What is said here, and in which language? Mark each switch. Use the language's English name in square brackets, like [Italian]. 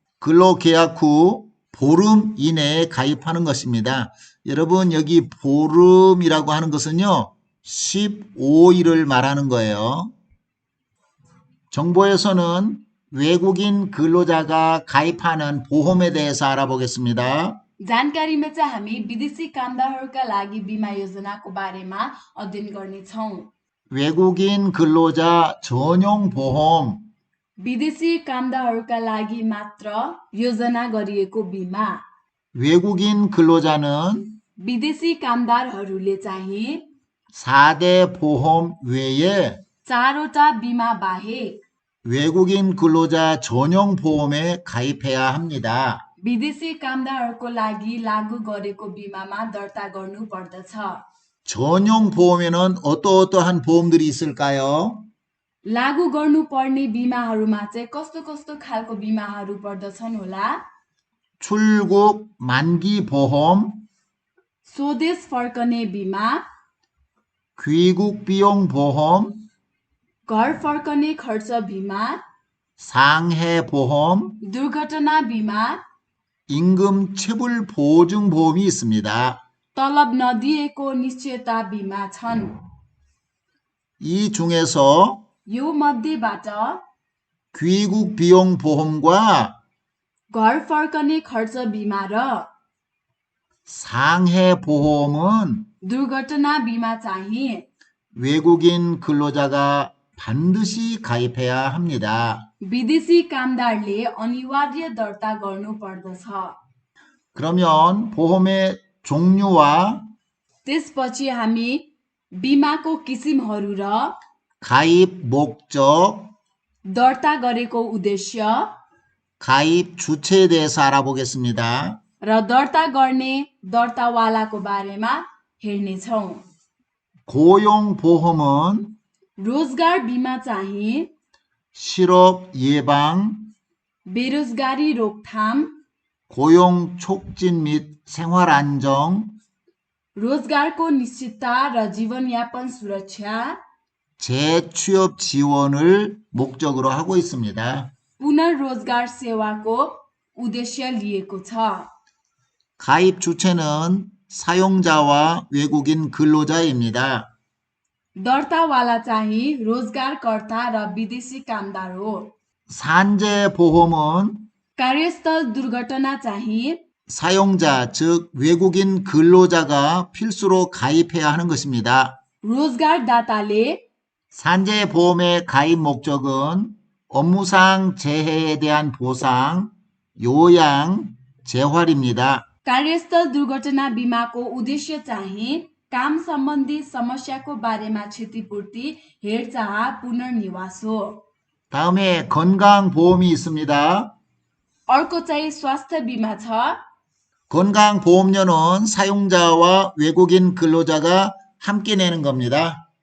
[Korean] 근로계약 후 보름 이내에 가입하는 것입니다. 여러분 여기 보름이라고 하는 것은요. 15일을 말하는 거예요. 정보에서는 외국인 근로자가 가입하는 보험에 대해서 알아보겠습니다. [Nepali] जानकारीमा चाहिँ हामी विदेशी कामदारहरूका लागि बिमा योजनाको बारेमा अध्ययन गर्नेछौँ। [Korean] 외국인 근로자 전용 보험 [Nepali] विदेशी कामदारहरूका लागि मात्र योजना गरिएको बिमा। [Korean] 외국인 근로자는 [Nepali] विदेशी कामदारहरूले चाहिँ [Korean] 4대 보험 외에 [Nepali] 4वटा बिमा बाहेक [Korean] 외국인 근로자 전용 보험에 가입해야 합니다. [Nepali] विदेशी कामदारहरूको लागि लागू गरेको बिमामा दर्ता गर्नु पर्दछ। [Korean] 전용 보험에는 어떠한 보험들이 있을까요? [Nepali] लागू गर्नुपर्ने बिमाहरूमा चाहिँ कस्तो कस्तो खालको बिमाहरू पर्दछन् होला? [Korean] 출국 만기 보험, [Nepali] स्वदेश फर्कने बिमा, [Korean] 귀국 비용 보험, [Nepali] घर फर्कने खर्च बिमा, [Korean] 상해 보험, [Nepali] दुर्घटना बिमा, [Korean] 임금 체불 보증 보험이 있습니다. [Nepali] तलब नदिएको निश्चयता बिमा छन्। [Korean] 이 중에서 [Nepali] यो मध्येबाट [Korean] 귀국 비용 보험과 [Nepali] घर फर्कने खर्च बिमा र [Korean] 상해 보험은 [Nepali] दुर्घटना बिमा चाहिँ [Korean] 외국인 근로자가 반드시 가입해야 합니다. [Nepali] विदेशी कामदारले अनिवार्य दर्ता गर्नु पर्दछ। [Korean] 그러면 보험의 종류와 [Nepali] त्यसपछि हामी बिमाको किसिमहरू र [Korean] 가입 목적, [Nepali] दर्ता गरेको उद्देश्य [Korean] 가입 주체에 대해서 알아보겠습니다. [Nepali] र दर्ता गर्ने दर्तावालाको बारेमा हेर्नेछौँ। [Korean] 고용보험은 [Nepali] रोजगार बिमा चाहिँ [Korean] 실업 예방, [Nepali] बेरोजगारी रोकथाम, [Korean] 고용 촉진 및 생활 안정, [Nepali] रोजगारको निश्चितता र जीवनयापन सुरक्षा, [Korean] 재취업 지원을 목적으로 하고 있습니다. [Nepali] पुनर्रोजगार सेवाको उद्देश्य लिएको छ। [Korean] 가입 주체는 사용자와 외국인 근로자입니다. [Nepali] दर्तावाला चाहिँ रोजगारकर्ता र विदेशी कामदार हो। [Korean] 산재보험은 [Nepali] कार्यस्थल दुर्घटना चाहिँ [Korean] 사용자, 즉 외국인 근로자가 필수로 가입해야 하는 것입니다. [Nepali] रोजगारदाताले [Korean] 산재보험의 가입 목적은 업무상 재해에 대한 보상, 요양, 재활입니다. [Nepali] कार्यस्थल दुर्घटना बिमाको उद्देश्य चाहिँ काम सम्बन्धी समस्याको बारेमा क्षतिपूर्ति, हेरचाह, पुनर्निवास हो। [Korean] 다음에 건강보험이 있습니다. [Nepali] अर्को चाहिँ स्वास्थ्य बिमा छ। [Korean] 건강보험료는 사용자와 외국인 근로자가 함께 내는 겁니다.